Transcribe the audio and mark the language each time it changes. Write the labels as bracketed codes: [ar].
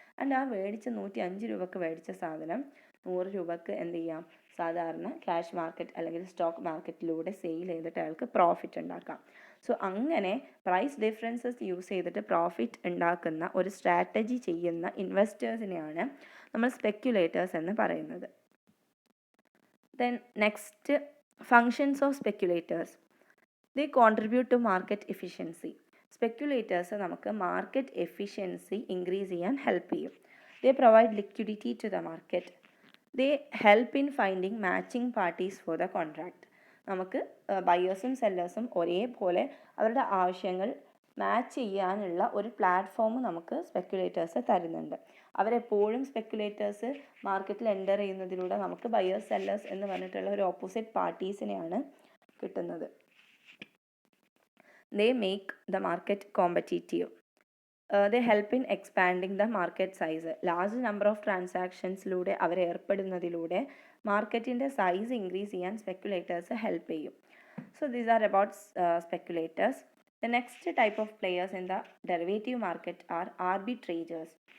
[ml] And ആ മേടിച്ച 105 രൂപക്ക് മേടിച്ച സാധനം 100 രൂപക്ക് എന്ത് ചെയ്യാം, സാധാരണ ക്യാഷ് മാർക്കറ്റ് അല്ലെങ്കിൽ സ്റ്റോക്ക് മാർക്കറ്റിലൂടെ സെയിൽ ചെയ്തിട്ട് അയാൾക്ക് പ്രോഫിറ്റ് ഉണ്ടാക്കാം. സോ അങ്ങനെ പ്രൈസ് ഡിഫറൻസസ് യൂസ് ചെയ്തിട്ട് പ്രോഫിറ്റ് ഉണ്ടാക്കുന്ന ഒരു സ്ട്രാറ്റജി ചെയ്യുന്ന ഇൻവെസ്റ്റേഴ്സിനെയാണ് നമ്മൾ സ്പെക്യുലേറ്റേഴ്സ് എന്ന് പറയുന്നത്. [en] Then next, functions of speculators. They contribute to market efficiency. [ml] Speculators നമുക്ക് മാർക്കറ്റ് എഫിഷ്യൻസി ഇൻക്രീസ് ചെയ്യാൻ ഹെൽപ്പ് ചെയ്യും. [en] They provide liquidity to the market. They help in finding matching parties for the contract. [ml] നമുക്ക് ബയേഴ്സും സെല്ലേഴ്സും ഒരേപോലെ അവരുടെ ആവശ്യങ്ങൾ match ചെയ്യാനുള്ള ഒരു platform നമുക്ക് സ്പെക്കുലേറ്റേഴ്സ് തരുന്നുണ്ട്. അവരെപ്പോഴും സ്പെക്കുലേറ്റേഴ്സ് മാർക്കറ്റിൽ എൻ്റർ ചെയ്യുന്നതിലൂടെ നമുക്ക് ബയേഴ്സ് സെല്ലേഴ്സ് എന്ന് പറഞ്ഞിട്ടുള്ള ഒരു ഓപ്പോസിറ്റ് പാർട്ടീസിനെയാണ് കിട്ടുന്നത്. [en] They make the market competitive. They help in expanding the market size. [ml] Large number of ട്രാൻസാക്ഷൻസിലൂടെ അവർ ഏർപ്പെടുന്നതിലൂടെ മാർക്കറ്റിൻ്റെ സൈസ് ഇൻക്രീസ് ചെയ്യാൻ സ്പെക്കുലേറ്റേഴ്സ് ഹെൽപ്പ് ചെയ്യും. [en] So these are about speculators. The next type of players in the derivative market are arbitrators.